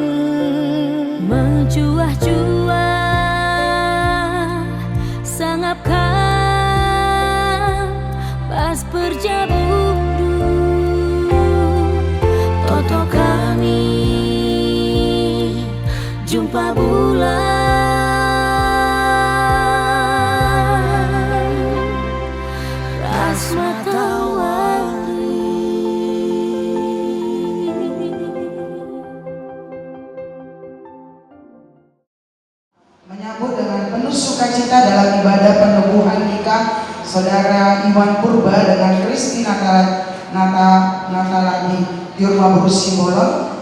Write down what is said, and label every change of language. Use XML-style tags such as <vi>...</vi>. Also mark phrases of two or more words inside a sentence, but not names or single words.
<btx>menjuah-juah pas perjabundu toto kami jumpa bulan ras matahari.</btx> <id>Menyambut dengan penuh sukacita dalam ibadah penubuhan nikah Saudara Iwan Purba dengan Kristi Natalani di Rumah Baru Simbolon.</id>